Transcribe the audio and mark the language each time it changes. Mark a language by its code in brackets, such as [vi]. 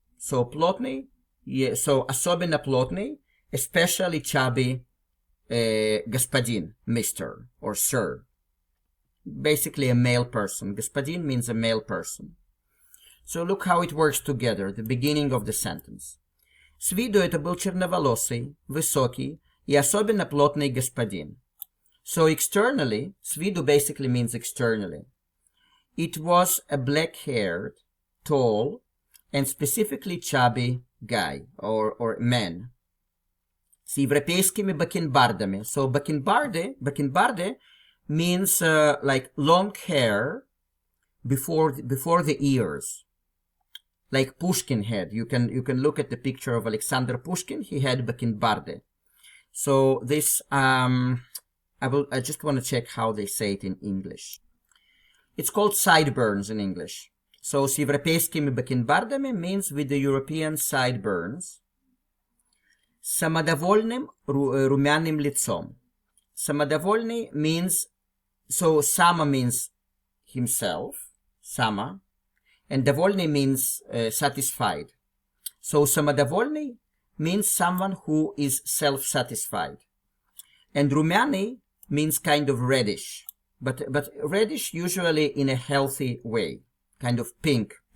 [en] So плотный, yeah, so [ru] особенно плотный, [en] especially chubby господин, Mr. or Sir. Basically a male person. Господин means a male person. So look how it works together, the beginning of the sentence. [ru] С виду это был черноволосый, высокий и особенно плотный господин. [en] So externally, [ru] с виду [en] basically means externally. It was a black-haired, tall, and specifically chubby guy or man. [ru] С европейскими бакенбардами. [en] So бакенбарды means like long hair before the ears. Like Pushkin had. You can look at the picture of Alexander Pushkin. He had бакенбарды. So this I just want to check how they say it in English. It's called sideburns in English. So [ru] с европейскими бакенбардами [en] means with the European sideburns. [ru] Самодовольным румяным лицом. [en] Самодовольный means, so Sama means himself, Sama, and довольный means satisfied. So самодовольный means someone who is self-satisfied. And румяный means kind of reddish, but reddish usually in a healthy way, kind of pink.